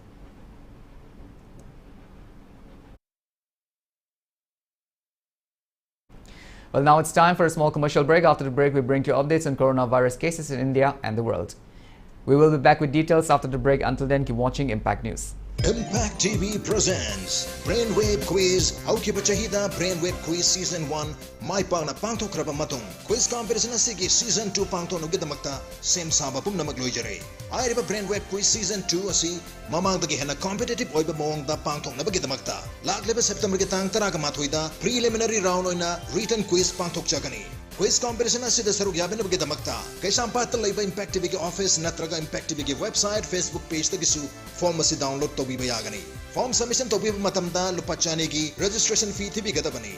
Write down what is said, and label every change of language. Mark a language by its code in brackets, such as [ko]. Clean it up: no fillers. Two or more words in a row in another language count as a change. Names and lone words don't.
[en] Well, now it's time for a small commercial break. After the break, we bring you updates on coronavirus cases in India and the world. We will be back with details after the break. Until then, keep watching Impact News. Impact TV presents Brainwave Quiz. [mni] Haukiba chahida Brainwave Quiz Season 1 Mai Pangna Pangthokraba Matung. [en] Quiz competition [mni] asigi Season 2 pangthoknugidamakta sem saba pumnamak loijare. Airiba Brainwave Quiz Season 2 asi mamangdagi hena competitive oiba mawngda pangthoknabagidamakta. Lakleba September ki tang 13 [en] preliminary round [mni] oina [en] written quiz [mni] pangthokchagani. [en] Quiz competition [mni] asida saruk yabinabagidamakta kaisampata laiba Impact TV ki office natraga Impact TV ki website [en] Facebook page [mni] tagisu form asi download tobiba yagani. [en] Form submission [mni] tobiba matamda lupa chane ki [en] registration fee [mni] tibigadabani.